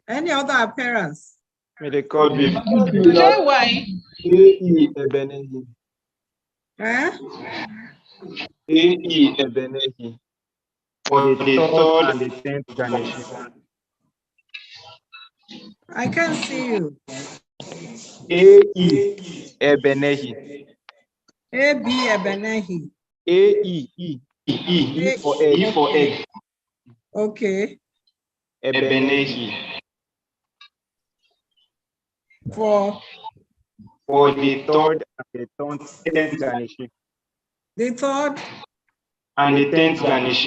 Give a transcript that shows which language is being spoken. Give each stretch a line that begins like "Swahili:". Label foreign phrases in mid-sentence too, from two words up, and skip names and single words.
English: Any other appearance? May the court be JY. A.E. Ebenehi. Eh? A.E. Ebenehi for the third and the 10th Ghanaian. I can't see you. A.E. Ebenehi. A.B. Ebenehi. A.E. E for egg. E for egg. Okay. Ebenehi. For the third and the 10th Ghanaian. the third And the 10th Ghanaian.